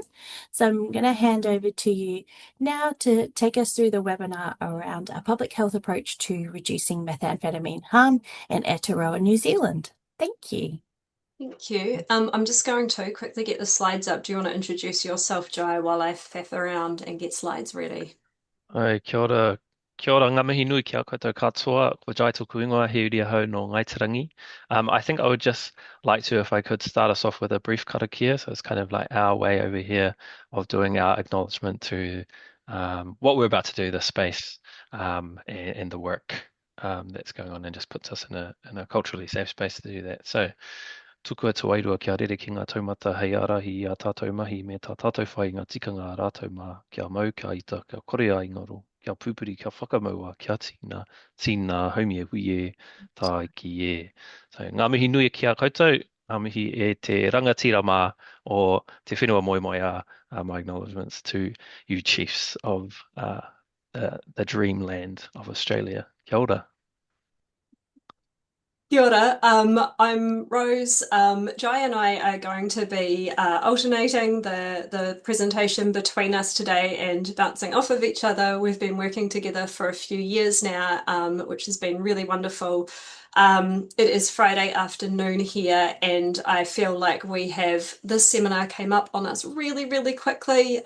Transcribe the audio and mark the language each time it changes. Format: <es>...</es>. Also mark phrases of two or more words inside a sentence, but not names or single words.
<en>So I'm going to hand over to you now to take us through the webinar around a public health approach to reducing methamphetamine harm in Aotearoa, New Zealand. Thank you. Thank you. I'm just going to quickly get the slides up. Do you want to introduce yourself, Jai, while I faff around and get slides ready?</en> <mi>Kia ora, ngā mihi nui kia koutou katoa, ko Jai tōku ingoa, he uri ahau no Ngaitarangi.</mi> <en>I think I would just like to, if I could, start us off with a brief karakia. So it's kind of like our way over here of doing our acknowledgement to what we're about to do, the space and the work that's going on, and just puts us in a culturally safe space to do that.</en> <mi>So tuku atu wairua kia rere ki ngā taumata hei arahi i a tātou mahi me tā tātou whai ngā tikanga a rātou mā kia mau, kia ita, kia kore a ingaro, kia pupuri, kia whakamaua, kia tīna haumie hui e, tā ki e. So, ngā mihi nui ki a koutou, ngā mihi e te rangatira mā o te whenua moi moi</mi> <en>my acknowledgements to you chiefs of the dreamland of Australia.</en> <mi>Kia ora. Kia ora,</mi> <en>I'm Rose. Jai and I are going to be alternating the presentation between us today and bouncing off of each other. We've been working together for a few years now, which has been really wonderful. It is Friday afternoon here, and I feel like this seminar came up on us really, really quickly.</en>